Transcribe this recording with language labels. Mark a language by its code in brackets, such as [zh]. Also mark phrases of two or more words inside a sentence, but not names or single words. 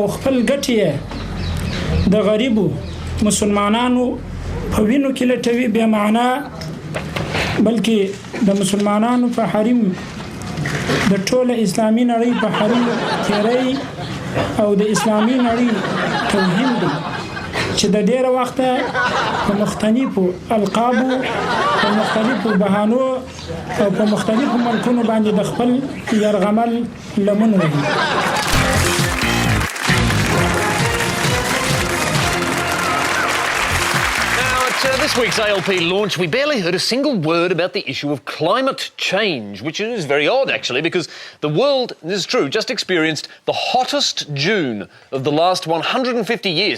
[ps] خپل ګټې یې د غریبو مسلمانانو په وینو کې لټوي بې معنا بلکې د مسلمانانو په حریم د ټوله اسلامي نړۍ په حریم تیری او د اسلامي نړۍ توهین دی چې د ډیره وخته په مختلفو القابو په مختلفو بهانو او په مختلفو ملکونو باندې د خپل یرغمل لمن وهي. [en] This week's ALP launch, we barely heard a single word about the issue of climate change, which is very odd, actually, because the world, this is true, just experienced the hottest June of the last 150 years.